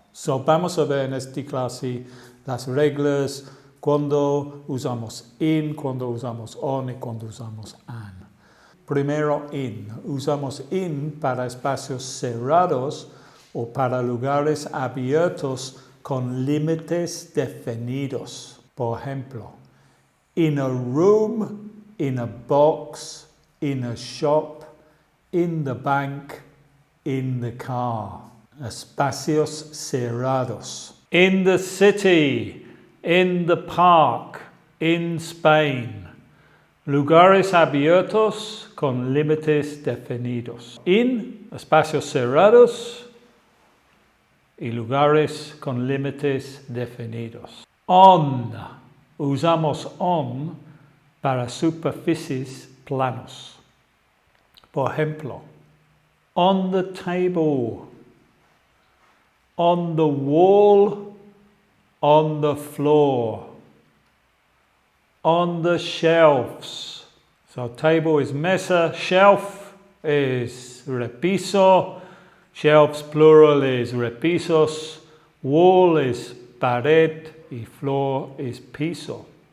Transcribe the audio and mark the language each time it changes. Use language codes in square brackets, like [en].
[es] So, vamos a ver en esta clase las reglas cuando usamos in, cuando usamos on y cuando usamos an. Primero, in. Usamos in para espacios cerrados o para lugares abiertos con límites definidos. Por ejemplo, [en] in a room, in a box, in a shop, in the bank, in the car. [es] Espacios cerrados. [en] In the city, in the park, in Spain. [es] Lugares abiertos con límites definidos. In, espacios cerrados y lugares con límites definidos. On, usamos on para superficies planos. Por ejemplo, [en] on the table, on the wall, on the floor, on the shelves. So table is mesa, shelf is repiso, shelves plural is repisos, wall is pared y floor is piso.